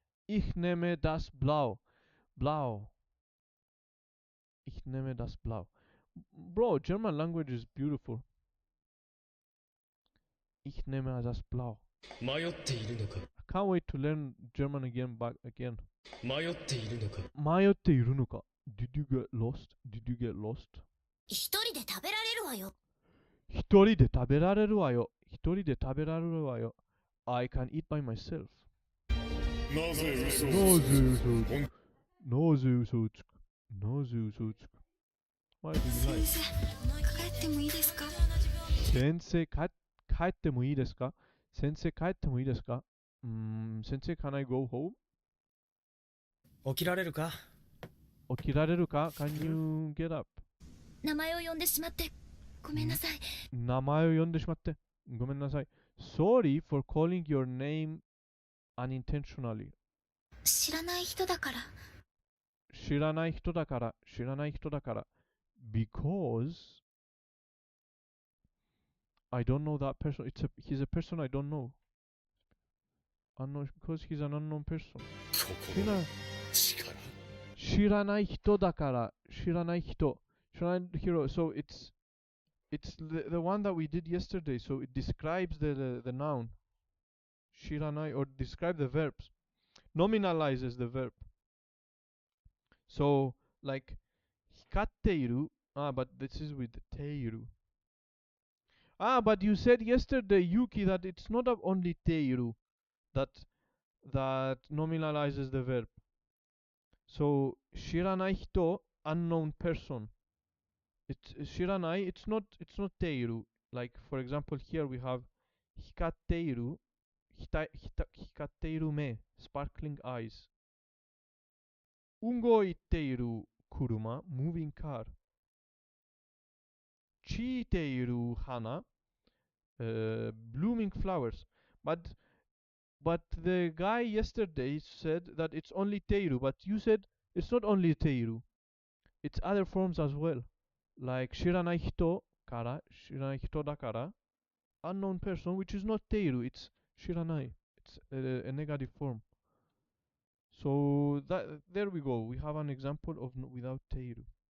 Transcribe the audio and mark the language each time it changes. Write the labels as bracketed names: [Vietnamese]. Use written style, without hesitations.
[German] Ich nehme das Blau. Blau. Ich nehme das Blau. [English] Bro, German language is beautiful. [German] Ich nehme das Blau. [Japanese] 迷っているのか [English] I can't wait to learn German back again. [Japanese] 迷っているのか迷っているのか [English] Did you get lost? Did you get lost? [Japanese] 一人で食べられるわよ。一人で食べられるわよ。一人で食べられるわよ。 [English] I can eat by myself. [Japanese] なぜ嘘をなぜ嘘をつく本なぜ嘘をつくなぜ嘘をつく [English] Why do you lie? [Japanese] 帰ってもいいですか？先生、帰ってもいいですか先生、帰ってもいいですか先生、 [English] can I go home? [Japanese] 起きられるか？起きられるか [English] Can you get up? [Japanese] 名前を呼んでしまってごめんなさい。名前を呼んでしまってごめんなさい。 [English] Sorry for calling your name unintentionally. [Japanese] 知らない人だから。知らない人だから、知らない人だから。 [English] Because I don't know that person. He's a person I don't know. Unknown, because he's an unknown person. [Japanese] 心の力知らない人だから、知らない人。知らない人。 [English] So it's the one that we did yesterday. So it describes the noun. 知らない or describe the verbs. Nominalizes the verb. So like 光っている but this is with ている but you said yesterday, Yuki, that it's not only ている that nominalizes the verb. So 知らない人 unknown person. It's 知らない it's not ている like for example here we have 光っている光っている目 sparkling eyes. [Japanese] 動いている車 [English] moving car. [Japanese] 散っている花 [English] blooming flowers. But the guy yesterday said that it's only teiru, but you said it's not only teiru. It's other forms as well. Like [Japanese] 知らない人から 知らない人だから [English] unknown person, which is not teiru, it's 知らない. It's a negative form. So there we go. We have an example of without teiru.